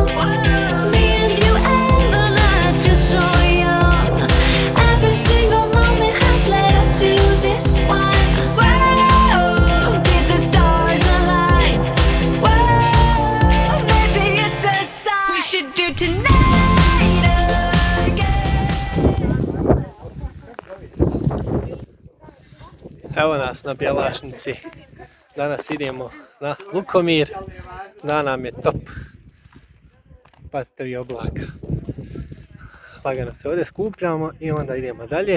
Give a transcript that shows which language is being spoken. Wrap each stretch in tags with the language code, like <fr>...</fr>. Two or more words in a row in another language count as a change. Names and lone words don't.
<en>Me and you every night feel so young. Every single moment has led up to this one. Whoa, did the stars align? Whoa, maybe it's a sign. We should do tonight again.</en> <bs>Evo nas na Bjelašnici. Danas idemo na Lukomir. Da nam je top. Pazite vi oblaka. Lagano se ovdje skupljamo i onda idemo dalje.</bs>